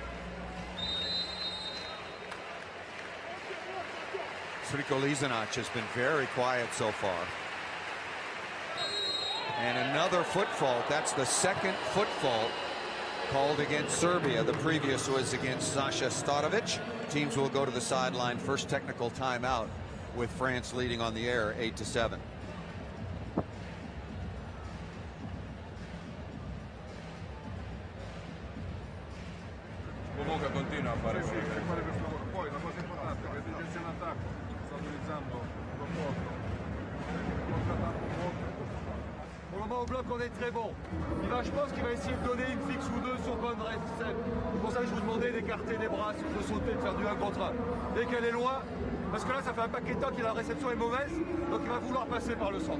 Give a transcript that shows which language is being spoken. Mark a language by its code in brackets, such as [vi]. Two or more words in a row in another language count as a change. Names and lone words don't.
[en] Sriko Lizanac has been very quiet so far. And another foot fault. That's the second foot fault called against Serbia. The previous was against Sasha Starovic. Teams will go to the sideline. First technical timeout with France leading on the air 8-7. [it] Comunque continua a fare poi la cosa importante è che difesa in attacco sta utilizzando lo [fr] Pour le moment au bloc on est très bon. Je pense qu'il va essayer de donner une fixe ou deux sur bonne reste. C'est pour ça que je vous demandais d'écarter les bras, de sauter, de faire du 1 contre 1. Dès qu'elle est loin, parce que là ça fait un paquet de temps que la réception est mauvaise, donc il va vouloir passer par le centre.